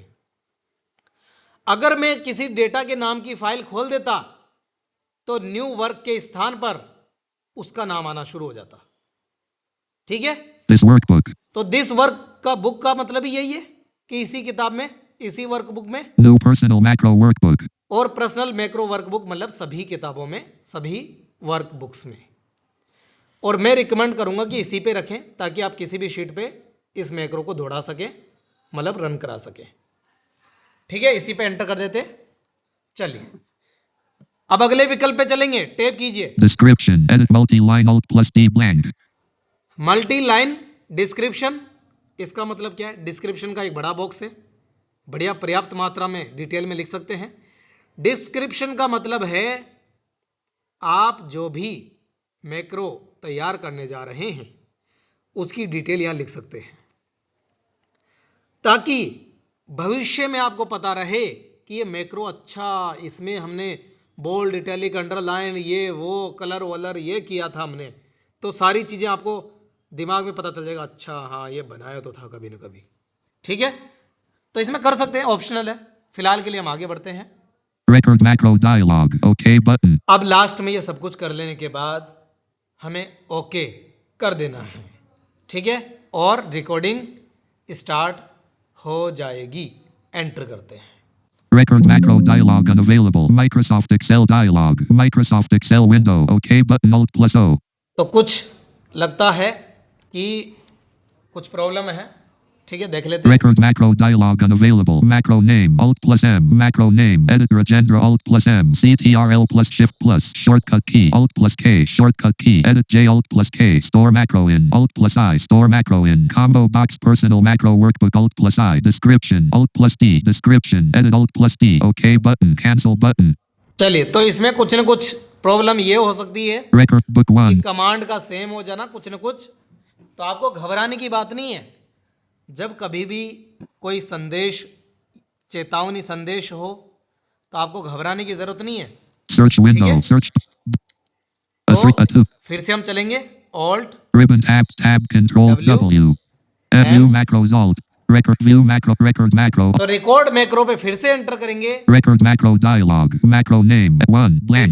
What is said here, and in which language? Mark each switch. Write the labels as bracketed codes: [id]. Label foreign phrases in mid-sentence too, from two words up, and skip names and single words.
[hi] अगर मैं किसी डेटा के नाम की फाइल खोल देता तो [en] new work [hi] के स्थान पर उसका नाम आना शुरू हो जाता। ठीक है। [en] This workbook. [hi] तो [en] this work [hi] का बुक का मतलब ही यही है कि इसी किताब में, इसी वर्कबुक में। [en] New personal macro workbook. [hi] और [en] personal macro workbook [hi] मतलब सभी किताबों में, सभी वर्कबुक्स में। और मैं रिकमेंड करूंगा कि इसी पे रखें, ताकि आप किसी भी शीट पे इस मैक्रो को दौड़ा सकें, मतलब रन करा सकें। ठीक है, इसी पे एंटर कर देते। चलिए अब अगले विकल्प पे चलेंगे, टेप कीजिए। [en] Description. Edit multi-line Alt plus D blank. multi line description, [hi] इसका मतलब क्या है? डिस्क्रिप्शन का एक बड़ा बॉक्स है, बढ़िया पर्याप्त मात्रा में डिटेल में लिख सकते हैं। डिस्क्रिप्शन का मतलब है आप जो भी मैक्रो तैयार करने जा रहे हैं उसकी डिटेल यहाँ लिख सकते हैं, ताकि भविष्य में आपको पता रहे कि ये मैक्रो अच्छा, इसमें हमने [en] bold italic underline [hi] ये वो कलर वलर ये किया था हमने, तो सारी चीज़ें आपको दिमाग में पता चल जाएगा, अच्छा हाँ ये बनाया तो था कभी ना कभी। ठीक है, तो इसमें कर सकते हैं, ऑप्शनल है। फिलहाल के लिए हम आगे बढ़ते हैं। [en] Record macro dialog. OK button. [hi] अब लास्ट में ये सब कुछ कर लेने के बाद हमें ओके कर देना है, ठीक है, और [en] recording start [hi] हो जाएगी। एंटर करते हैं। [en] Record macro dialog unavailable. Microsoft Excel dialog. Microsoft Excel window. OK button Alt plus O. [hi] तो कुछ लगता है कि कुछ प्रॉब्लम है, ठीक है, देख लेते हैं। [en] Record macro dialog unavailable. Macro name Alt plus M. Macro name. Edit Rajendra Alt plus M. CTRL plus Shift plus. Shortcut key Alt plus K. Shortcut key. Edit J Alt plus K. Store macro in Alt plus I. Store macro in. Combo box personal macro workbook Alt plus I. Description Alt plus D. Description. Edit Alt plus D. OK button. Cancel button. [hi] चलिए, तो इसमें कुछ न कुछ प्रॉब्लम ये हो सकती है [en] Record book [hi] कि 1. कमांड का सेम हो जाना कुछ न कुछ, तो आपको घबराने की बात नहीं है। जब कभी भी कोई संदेश, चेतावनी संदेश हो, तो आपको घबराने की जरूरत नहीं है। [en] Search window. [hi] है? [en] Search. A [hi] तो [en] 3 a 2. [hi] फिर से हम चलेंगे, ऑल्ट [en] Ribbon tab control W. W. View macros Alt. Record view macro. Record macro. [hi] तो [en] record macro [hi] पे फिर से एंटर करेंगे। [en] Record macro dialog. Macro name 1 blank.